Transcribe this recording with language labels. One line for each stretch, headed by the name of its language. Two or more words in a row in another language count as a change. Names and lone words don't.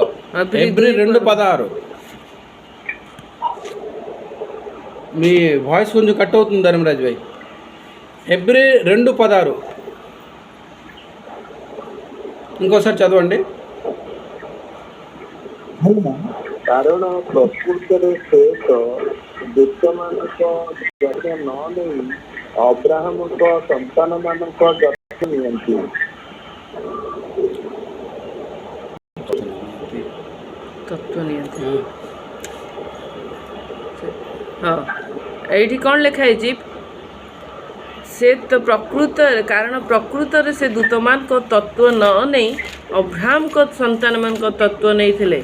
Telugu: ఎబ్రీ 2:16. మీ వాయిస్ కొంచెం కట్ అవుతుంది ధర్మరాజ్ భాయ్. ఎబ్రీ 2:16 ఇంకోసారి చదవండి.
Odia: କାରଣ ପ୍ରକୃତରେ ସେ ତ ଦୂତମାନଙ୍କ ଯତ୍ନ ନ ନେଇ ଅବ୍ରାହମଙ୍କ ସନ୍ତାନମାନଙ୍କ ଯତ୍ନ ନିଅନ୍ତି। ହଁ, ଏଇଠି କ'ଣ ଲେଖା ହେଇଛି, ସେ ତ କାରଣ ପ୍ରକୃତରେ ସେ ଦୂତମାନଙ୍କ ତତ୍ତ୍ୱ ନ ନେଇ ଅବ୍ରାହମଙ୍କ ସନ୍ତାନମାନଙ୍କ ତତ୍ତ୍ୱ ନେଇଥିଲେ।